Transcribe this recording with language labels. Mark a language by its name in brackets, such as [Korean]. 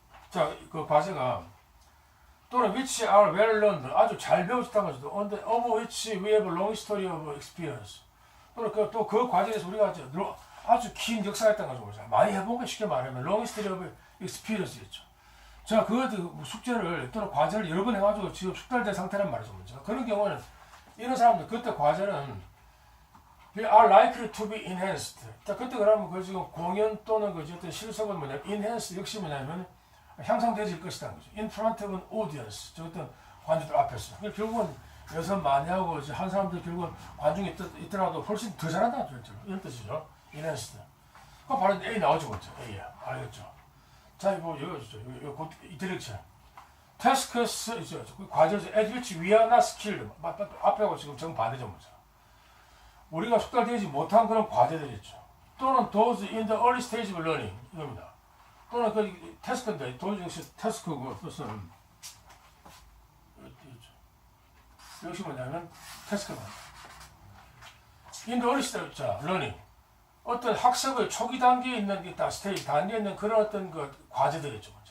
[Korean] 자, 그 과제가 또는 [English] which are well learned [Korean] 아주 잘 배워졌다는 거죠. [English] of which we have a long history of experience. [Korean] 또는 그 과제에서 우리가 아주 긴 역사가 있다는 거죠. 많이 해본 거 쉽게 말하면 [English] long history of experience [Korean] 였죠. 자, 그 숙제를 또는 과제를 여러 번 해가지고 지금 숙달된 상태란 말이죠. 먼저. 그런 경우는 이런 사람들 그때 과제는 [English] they are likely to be enhanced. [Korean] 자, 그때 그러면 그 지금 공연 또는 그 어떤 실습은 뭐냐 enhance 역시 뭐냐면 향상되어질 것이다. [English] in front of an audience. [Korean] 저 어떤 관중들 앞에서. 결국은 연습 많이 하고 한 사람들 결국은 관중이 있더라도 훨씬 더 잘한다. 이런 뜻이죠. [English] enhanced. [Korean] 그 바로 A 나오죠. 먼저. A야. 알겠죠? 자, 이거 이거 디렉션. tasks 있죠. 과제죠. [English] at which we are not skilled. [Korean] 앞에하고 지금 정반대죠. 먼저. 우리가 숙달되지 못한 그런 과제들이 있죠. [English] 또는 those in the early stage of learning. [Korean] 이겁니다. 또는 그 태스크인데 도저히 역시 태스크고 뜻은 역시 뭐냐면 태스크다. 인도 어리시다 자 러닝 어떤 학습의 초기 단계에 있는 있다 스테이지 단계에 있는 그런 어떤 그 과제들이 있죠.